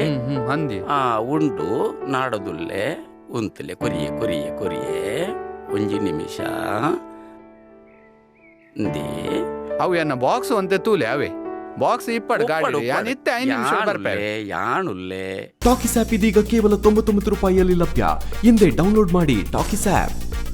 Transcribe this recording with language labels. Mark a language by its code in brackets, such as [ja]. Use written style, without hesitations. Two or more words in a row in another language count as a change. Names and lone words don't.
[tcy] ಅಂದಿ ಉಂಟು ನಾಡದುಲ್ಲೆ ಉಂತಲೆ ಕೊರಿಯೆ ಒಂಜಿ ನಿಮಿಷ ಅವು ಎನ್ನ ಬಾಕ್ಸ್ ಒಂತೆ ತೂಲೆ ಅವೇ ಬಾಕ್ಸ್ ಇಪ್ಪಡು ಗಾಡಿ ಯಾನ್ ಇತ್ತೆ 5 ನಿಮಿಷ ಬರ್ಪೆ ಯಾನುಲ್ಲೆ [kn] ಟಾಕಿಸ್ ಆಪ್ ಇದೀಗ ಕೇವಲ 99 ರೂಪಾಯಿಯಲ್ಲಿ ಲಭ್ಯ. ಹಿಂದೆ ಡೌನ್ಲೋಡ್ ಮಾಡಿ ಟಾಕಿಸ್ ಆಪ್.